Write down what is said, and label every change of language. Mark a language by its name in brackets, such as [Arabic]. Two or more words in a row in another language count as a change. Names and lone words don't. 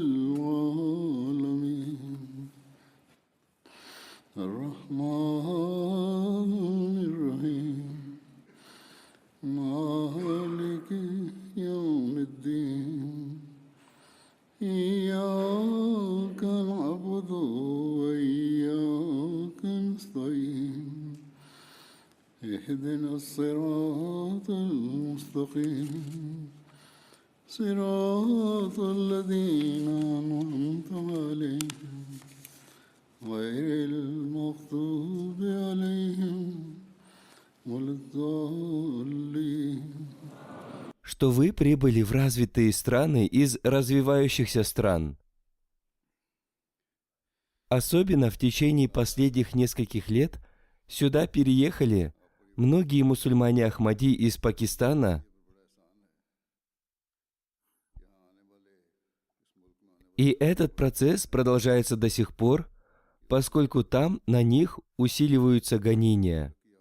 [Arabic] العالمين الرحمن الرحيم مالك يوم الدين إياك نعبد وإياك نستعين اهدنا الصراط المستقيم صراط الذين أنعمت عليهم غير المغضوب عليهم ولا الضالين. [Russian] Что вы прибыли в развитые страны из развивающихся стран. Особенно в течение последних нескольких лет сюда переехали многие мусульмане Ахмади из Пакистана, и этот процесс продолжается до сих пор, поскольку там на них усиливаются гонения.